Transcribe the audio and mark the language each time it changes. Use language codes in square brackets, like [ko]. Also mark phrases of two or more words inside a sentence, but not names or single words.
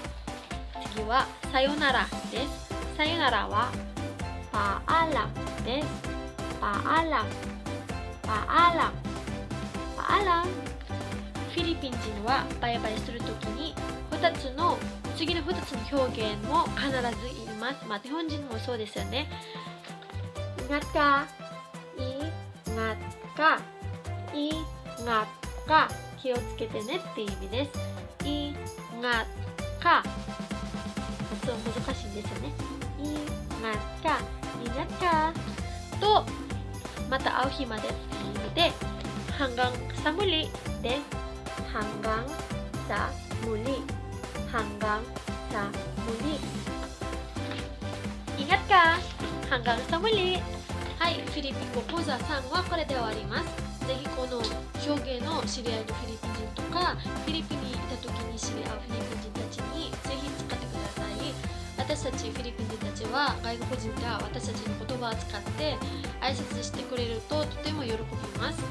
[ja] 次はさよならです。さよならはpaalamです。 [tl] paalam、paalam、paalam。 [ja] フィリピン人はバイバイするときに次の2つの表現も必ず言います。日本人もそうですよね。 [tl] ingat ka、 [ja] ingat か、ingatか、気をつけてねっていう意味です。ingatか、発音難しいんですよね。ingatか、ingatかと、また会う日までっていう意味で、 [tl] hanggang sa muli [ja] です。 [tl] hanggang sa muli、hanggang sa muli。 ingatか、hanggang sa muli。 [ja] はい、フィリピン語講座3はこれで終わります。ぜひこの表現の知り合いのフィリピン人とか、フィリピンに行った時に知り合うフィリピン人たちにぜひ使ってください。私たちフィリピン人たちは外国人が私たちの言葉を使って挨拶してくれるととても喜びます。